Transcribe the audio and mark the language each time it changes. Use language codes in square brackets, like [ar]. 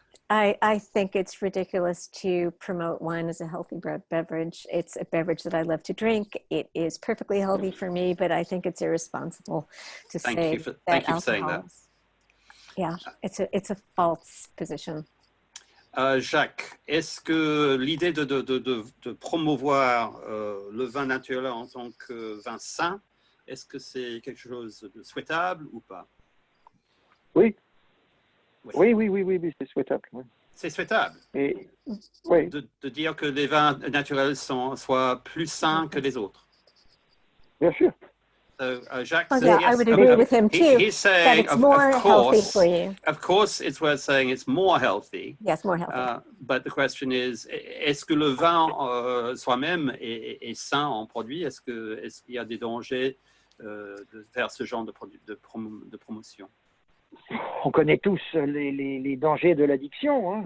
[en] I think it's ridiculous to promote wine as a healthy beverage. It's a beverage that I love to drink. It is perfectly healthy for me, but I think it's irresponsible to Thank say you for saying that. Yeah, it's a false position. [fr] Jacques, est-ce que l'idée de promouvoir le vin naturel en tant que vin sain, est-ce que c'est quelque chose de souhaitable ou pas? Oui. Oui, c'est souhaitable. Oui. C'est souhaitable. Et, oui. De dire que les vins naturels soient plus sains que les autres. Bien sûr. [en] So Jacques well, says, yeah, yes, I would agree with him too. He's saying that it's more healthy for you. Of course, it's worth saying it's more healthy. Yes, more healthy. But the question is, [fr] est-ce que le vin soi-même est sain en produit? Est-ce qu'il y a des dangers de faire ce genre de promotion? On connaît tous les dangers de l'addiction.